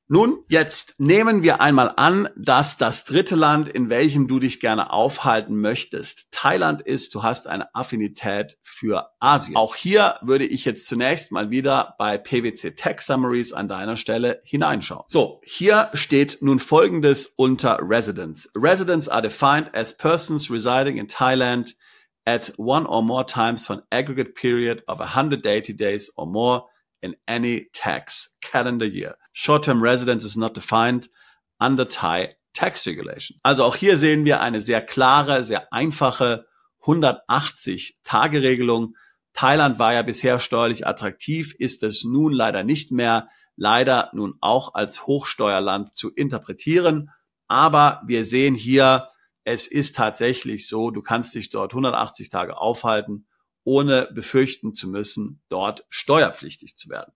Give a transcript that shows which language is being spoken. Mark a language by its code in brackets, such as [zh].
[de] Nun, jetzt nehmen wir einmal an, dass das dritte Land, in welchem du dich gerne aufhalten möchtest, Thailand ist. Du hast eine Affinität für Asien. Auch hier würde ich jetzt zunächst mal wieder bei PwC Tax Summaries an deiner Stelle hineinschauen. So, hier steht nun Folgendes unter Residents. [en] Residents are defined as persons residing in Thailand at one or more times for an aggregate period of 180 days or more in any tax calendar year. Short-term residence is not defined under Thai tax regulation. [de] Also auch hier sehen wir eine sehr klare, sehr einfache 180-Tage-Regelung. Thailand war ja bisher steuerlich attraktiv, ist es nun leider nicht mehr, leider nun auch als Hochsteuerland zu interpretieren. Aber wir sehen hier, es ist tatsächlich so, du kannst dich dort 180 Tage aufhalten, ohne befürchten zu müssen, dort steuerpflichtig zu werden.